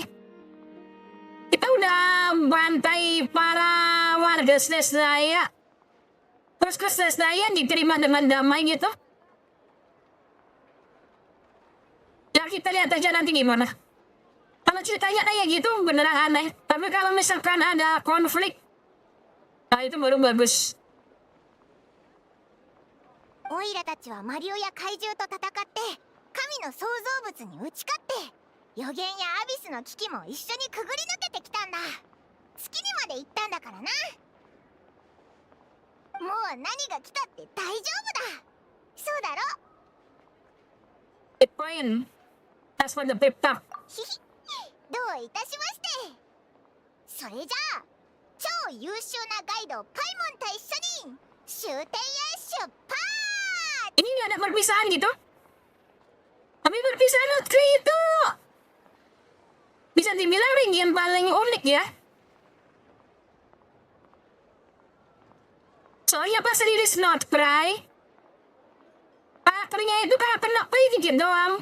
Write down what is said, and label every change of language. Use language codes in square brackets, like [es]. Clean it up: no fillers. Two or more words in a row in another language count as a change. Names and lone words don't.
[id] Kita udah bantai para warga Snezhnaya, terus ke Snezhnaya diterima dengan damai gitu. Ya kita lihat aja nanti gimana. Kalau ceritanya kayak gitu beneran aneh. Tapi kalau misalkan ada konflik, nah itu baru bagus. [ja] オイラたちはマリオや怪獣と戦って神の創造物に打ち勝って予言やアビスの危機も一緒にくぐり抜けてきたんだ。月にまで行ったんだからな。もう何が来たって大丈夫だ。そうだろ。 [en] Hit point. That's for the pep talk. [ja] ひひ、どういたしまして。それじゃあ超優秀なガイドパイモンと一緒に終点へ出発。 [id] Ini nggak ada perpisahan gitu? Tapi perpisahan Lutri itu bisa dibilang region paling unik ya. Soalnya pas rilis Not Cry, akhirnya itu kayak kena dikit doang.